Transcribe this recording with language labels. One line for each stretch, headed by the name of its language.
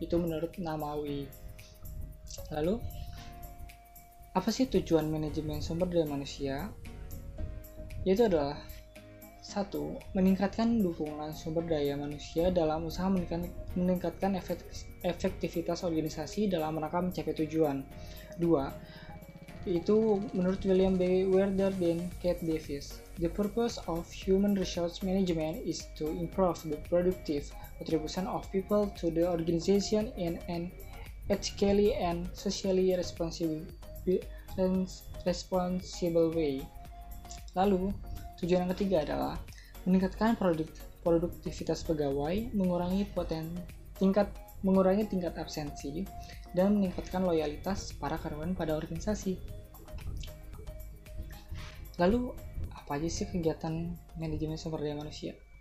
Indonesian: Itu menurut Namawi. Lalu, apa sih tujuan manajemen sumber daya manusia? Yaitu adalah 1. Meningkatkan dukungan sumber daya manusia dalam usaha meningkatkan efektivitas organisasi dalam rangka mencapai tujuan. 2. Itu menurut William B. Werder dan Kate Davis.
English: The purpose of human resource management is to improve the productive contribution of people to the organization in an ethically and socially responsible way.
Indonesian: Lalu, tujuan yang ketiga adalah meningkatkan produktivitas pegawai, mengurangi tingkat absensi, dan meningkatkan loyalitas para karyawan pada organisasi. Lalu, apa aja sih kegiatan manajemen sumber daya manusia?